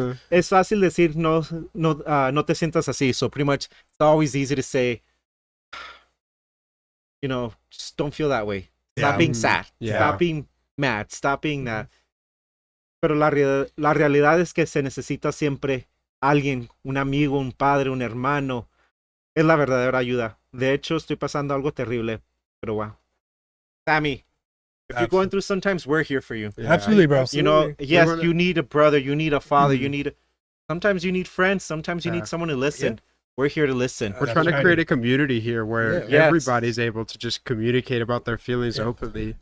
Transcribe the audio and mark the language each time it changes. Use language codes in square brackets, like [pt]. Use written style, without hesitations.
[es] Es fácil decir no te sientas así. [en] So pretty much, it's always easy to say, just don't feel that way. Stop Yeah. being sad. Yeah. Stop being mad. Stop being that. [es] Pero la realidad es que se necesita siempre alguien, un amigo, un padre, un hermano. Es la verdadera ayuda. De hecho, estoy pasando algo terrible. Pero wow. [en] Sammy, if you're going through sometimes, we're here for you. Yeah. Absolutely, bro. Yes, you need a brother, you need a father, sometimes you need friends, sometimes you need someone to listen. Yeah. We're here to listen. We're That's trying to right. create a community here where Yes. everybody's able to just communicate about their feelings openly.